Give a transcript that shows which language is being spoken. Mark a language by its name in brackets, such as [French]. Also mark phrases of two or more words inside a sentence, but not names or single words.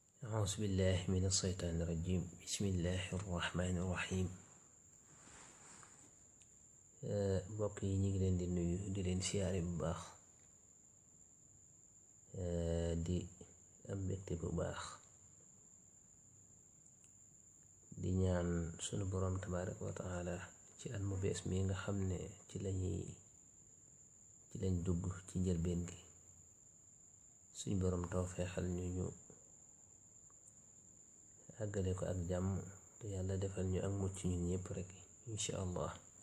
[Arabic] أعوذ بالله من الشيطان الرجيم بسم الله الرحمن الرحيم [Wolof] mbokk yi ñu ngi leen di nuyu di leen siyaare bu baax di am mbégte bu baax di ñaan sunu boroom [Arabic] تبارك وتعالى [Wolof] ci at mu bees mi nga xam ne ci lañ dugg ci njëlbeen gi suñ boroom tawfeexal ñu àggale ko ak jàmm te yàlla defal ñu ak mucc ñun ñépp rek [Arabic] إن شاء الله.